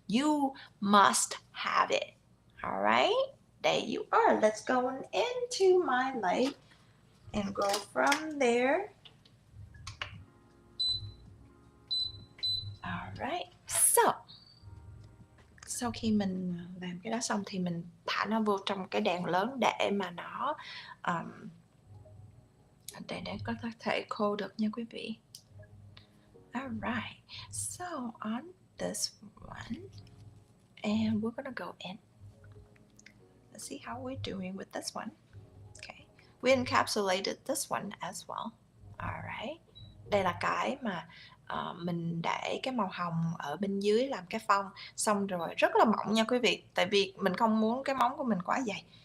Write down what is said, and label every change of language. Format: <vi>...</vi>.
<en>You must have it. All right, there you are. Let's go into my light and go from there. All right, so</en> <vi>sau khi mình làm cái đó xong thì mình thả nó vô trong cái đèn lớn để mà nó để có thể khô được nha quý vị.</vi> <en>Alright, so on this one, and we're gonna go in. Let's see how we're doing with this one. Okay, we encapsulated this one as well.</en> <vi>Alright, đây là cái mà mình để cái màu hồng ở bên dưới làm cái phông, xong rồi rất là mỏng nha quý vị, tại vì mình không muốn cái móng của mình quá dày.</vi>